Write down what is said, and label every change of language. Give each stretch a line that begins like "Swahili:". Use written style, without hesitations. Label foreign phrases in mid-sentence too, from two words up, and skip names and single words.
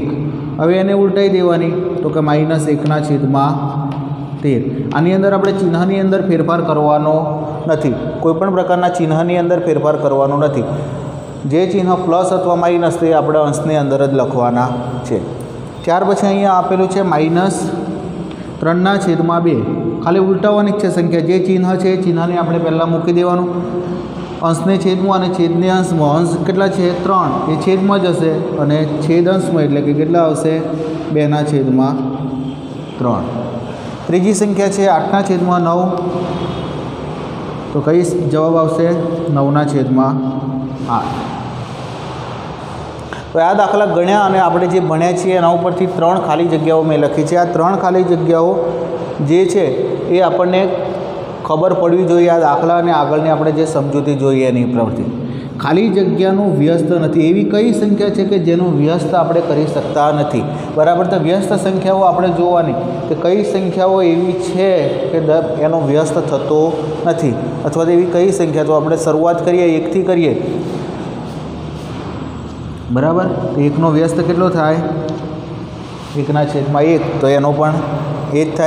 Gujarati: હવે એને ઉલટાઈ દેવાની તો કે -1/13. આની અંદર આપણે ચિહ્નની અંદર ફેરફાર કરવાનો નથી. કોઈપણ પ્રકારના ચિહ્નની અંદર ફેરફાર કરવાનો નથી. જે ચિહ્ન પ્લસ અથવા માઇનસ તે આપણે અંશની અંદર જ લખવાના છે. ત્યાર પછી અહીંયા આપેલું છે 3/2 ખાલી ઉલટાવાની જ છે સંખ્યા। જે ચિહ્ન છે ચિહ્નને આપણે પહેલા મૂકી દેવાનું, અંશને છેદમાં અને છેદને અંશમાં। અંશ કેટલા છે 3 એ છેદમાં જ હશે અને છેદ અંશમાં એટલે કે કેટલા આવશે 2/3। ત્રીજી સંખ્યા છે 8/9, તો કઈ જવાબ આવશે 9/8। તો આ દાખલા ગણ્યા અને આપણે જે ભણ્યા છીએ એના ઉપરથી 3 ખાલી જગ્યાઓ મેં લખી છે। આ 3 ખાલી જગ્યાઓ જે છે એ આપણે ખબર પડવી જોઈએ આ દાખલા અને આગળની આપણે જે સમજૂતી જોઈએ એની પરથી। ખાલી જગ્યાનું વ્યસ્ત નથી એવી કઈ સંખ્યા છે કે જેનું વ્યસ્ત આપણે કરી શકતા નથી, બરાબર। તો વ્યસ્ત સંખ્યાઓ આપણે જોવાની કે કઈ સંખ્યાઓ એવી છે કે એનો વ્યસ્ત થતો નથી, અથવા તો એવી કઈ સંખ્યા। તો આપણે શરૂઆત કરીએ 1 થી કરીએ, બરાબર। તો 1 નો વ્યસ્ત કેટલો થાય 1/1, તો એનો પણ 1 થાય।